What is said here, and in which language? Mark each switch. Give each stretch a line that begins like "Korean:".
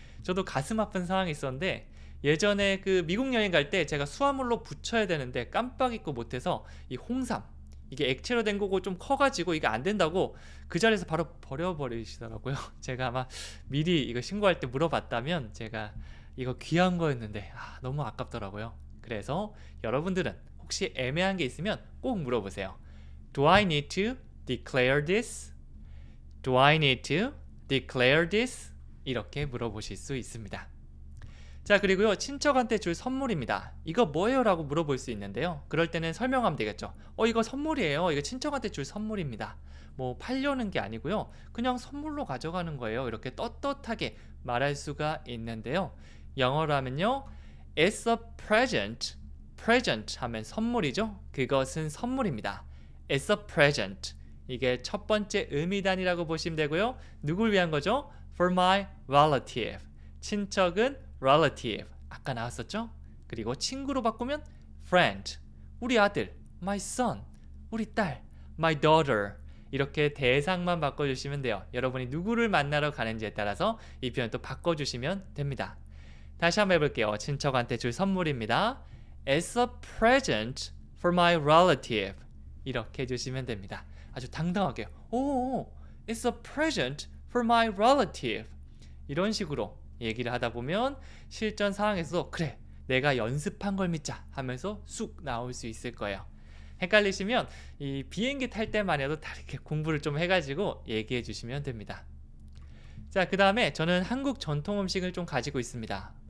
Korean: 저도 가슴 아픈 상황이 있었는데 예전에 그 미국 여행 갈 때 제가 수화물로 붙여야 되는데 깜빡 잊고 못해서 이 홍삼 이게 액체로 된 거고 좀 커가지고 이게 안 된다고 그 자리에서 바로 버려버리시더라고요. 제가 아마 미리 이거 신고할 때 물어봤다면 제가 이거 귀한 거였는데 너무 아깝더라고요. 그래서 여러분들은 혹시 애매한 게 있으면 꼭 물어보세요.
English: Do I need to declare this? Do I need to declare this?
Korean: 이렇게 물어보실 수 있습니다. 자, 그리고요, 친척한테 줄 선물입니다. 이거 뭐예요? 라고 물어볼 수 있는데요. 그럴 때는 설명하면 되겠죠. 이거 선물이에요. 이거 친척한테 줄 선물입니다. 뭐 팔려는 게 아니고요. 그냥 선물로 가져가는 거예요. 이렇게 떳떳하게 말할 수가 있는데요. 영어로 하면요,
English: It's a present.
Korean: present 하면 선물이죠. 그것은 선물입니다.
English: It's a present.
Korean: 이게 첫 번째 의미단이라고 보시면 되고요. 누굴 위한 거죠?
English: For my relative.
Korean: 친척은 relative. 아까 나왔었죠? 그리고 친구로 바꾸면 friend. 우리 아들, my son. 우리 딸, my daughter. 이렇게 대상만 바꿔주시면 돼요. 여러분이 누구를 만나러 가는지에 따라서 이 표현 또 바꿔주시면 됩니다. 다시 한번 해볼게요. 친척한테 줄 선물입니다.
English: It's a present for my relative.
Korean: 이렇게 해주시면 됩니다. 아주 당당하게, 오,
English: it's a present for my relative.
Korean: 이런 식으로 얘기를 하다 보면 실전 상황에서도 그래, 내가 연습한 걸 믿자 하면서 쑥 나올 수 있을 거예요. 헷갈리시면 이 비행기 탈 때만 해도 다 이렇게 공부를 좀 해가지고 얘기해 주시면 됩니다. 자, 그 다음에 저는 한국 전통 음식을 좀 가지고 있습니다.